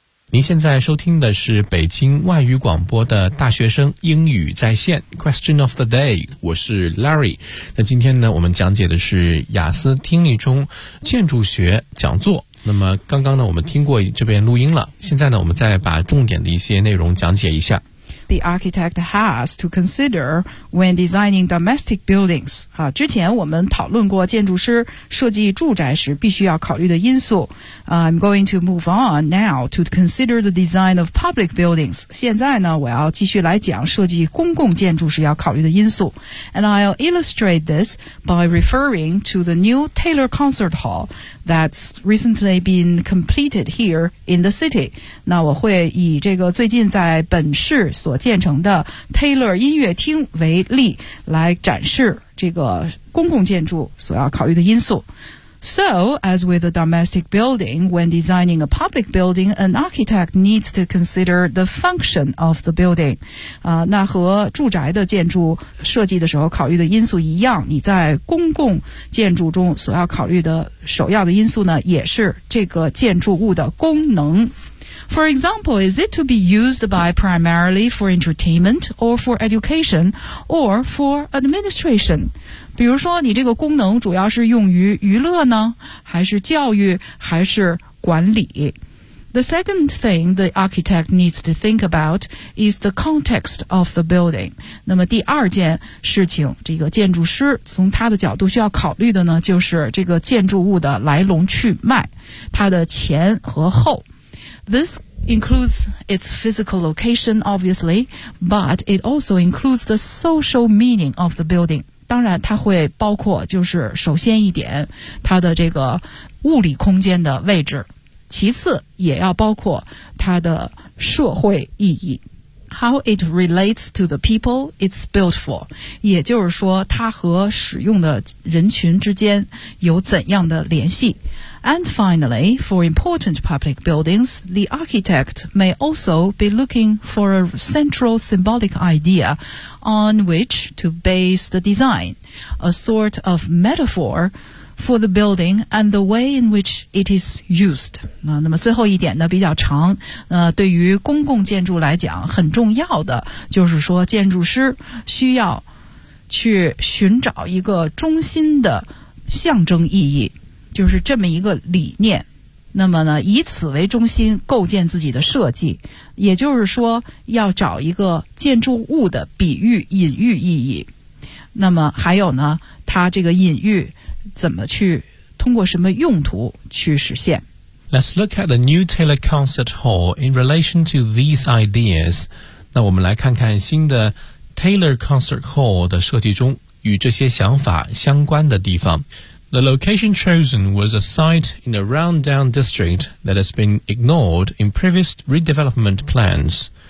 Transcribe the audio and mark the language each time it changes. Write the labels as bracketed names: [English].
[Chinese] 您现在收听的是北京外语广播的大学生英语在线 Question of the Day， 我是 Larry。那今天呢，我们讲解的是雅思听力中建筑学讲座。那么刚刚呢，我们听过这边录音了，现在呢，我们再把重点的一些内容讲解一下。 [English] The architect has to consider when designing domestic buildings. [Chinese] 之前我们讨论过建筑师设计住宅时必须要考虑的因素。 [English] I'm going to move on now to consider the design of public buildings. [Chinese] 现在呢，我要继续来讲设计公共建筑时要考虑的因素。 [English] And I'll illustrate this by referring to the new Taylor Concert Hall that's recently been completed here in the city. [Chinese] 那我会以这个最近在本市所建成的 Taylor 音乐厅为例来展示这个公共建筑所要考虑的因素。 [English] So, as with a domestic building, when designing a public building, an architect needs to consider the function of the building. [Chinese] 那和住宅的建筑设计的时候考虑的因素一样，你在公共建筑中所要考虑的首要的因素呢，也是这个建筑物的功能。 [English] For example, is it to be used by primarily for entertainment or for education or for administration? [Chinese] 比如说你这个功能主要是用于娱乐呢，还是教育，还是管理。 [English] The second thing the architect needs to think about is the context of the building. [Chinese] 那么第二件事情，这个建筑师从他的角度需要考虑的呢，就是这个建筑物的来龙去脉，它的前和后。 [English] This includes its physical location, obviously, but it also includes the social meaning of the building. [Chinese] 当然它会包括就是首先一点，它的这个物理空间的位置。其次也要包括它的社会意义 [English] How it relates to the people it's built for [Chinese] 也就是说它和使用的人群之间有怎样的联系 [English] And finally, for important public buildings the architect may also be looking for a central symbolic idea on which to base the design a sort of metaphorfor the building and the way in which it is used. [Chinese] 那么最后一点呢比较长对于公共建筑来讲很重要的就是说建筑师需要去寻找一个中心的象征意义就是这么一个理念那么呢以此为中心构建自己的设计也就是说要找一个建筑物的比喻隐喻意义那么还有呢它这个隐喻怎么去通过什么用途去实现 [English] Let's look at the new Taylor Concert Hall in relation to these ideas [Chinese] 那我们来看看新的 Taylor Concert Hall 的设计中与这些想法相关的地方 [English] The location chosen was a site in a rundown district that has been ignored in previous redevelopment plans